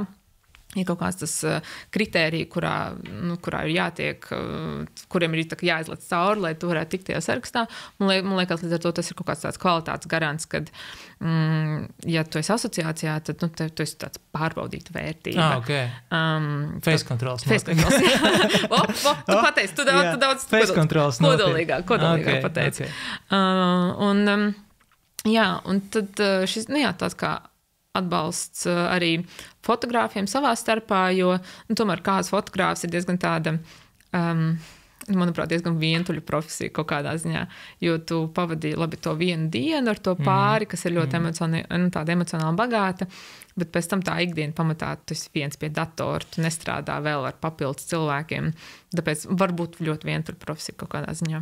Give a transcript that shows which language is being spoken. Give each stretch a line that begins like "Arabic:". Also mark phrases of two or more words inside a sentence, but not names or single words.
Latvian: Ir kaut kāds tas kritērija, kurā ir jātiek, kuriem ir jāizlec cauri, lai tu varētu tikt tajā sarakstā. Man liekas, līdz ar to tas ir kaut kāds tāds kvalitātes garants, kad, ja tu esi asociācijā, tad tu esi tāds pārbaudīta vērtība.
English: Okay. Face controls. Face controls,
Latvian: jā. Tu pateici, tu daudz kodolīgāk pateici.
English: Okay.
Latvian: Un tad šis, tāds kā atbalsts arī fotogrāfiem savā starpā, jo tomēr kāds fotogrāfs ir diezgan tāda, manuprāt, diezgan vientuļa profesija kaut kādā ziņā, jo tu pavadīji labi to vienu dienu ar to pāri, kas ir ļoti emocionāli bagāta, bet pēc tam tā ikdiena pamatā tu esi viens pie datora, tu nestrādā vēl ar papildus cilvēkiem, tāpēc varbūt ļoti vientuļa profesija kaut kādā ziņā.